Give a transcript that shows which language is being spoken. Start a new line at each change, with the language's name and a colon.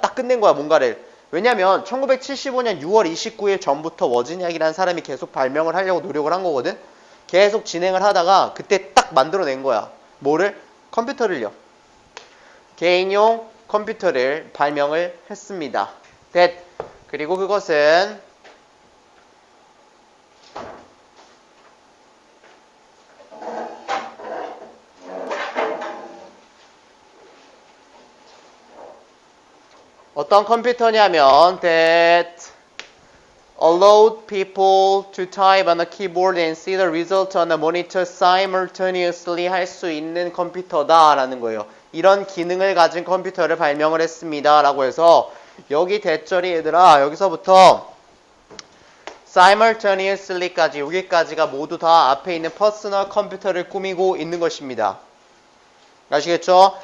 Korean: 딱 끝낸 거야, 뭔가를. 왜냐면 1975년 6월 29일 전부터 워즈니악이라는 사람이 계속 발명을 하려고 노력을 한 거거든. 계속 진행을 하다가 그때 딱 만들어낸 거야. 뭐를? 컴퓨터를요. 개인용 컴퓨터를 발명을 했습니다. 그리고 그것은 어떤 컴퓨터냐면
English: that allowed people to type on a keyboard and see the result on a monitor simultaneously
Korean: 할 수 있는 컴퓨터다 라는 거예요. 이런 기능을 가진 컴퓨터를 발명을 했습니다 라고 해서 여기 대절이 얘들아 여기서부터 simultaneously까지 여기까지가 모두 다 앞에 있는 퍼스널 컴퓨터를 꾸미고 있는 것입니다. 아시겠죠?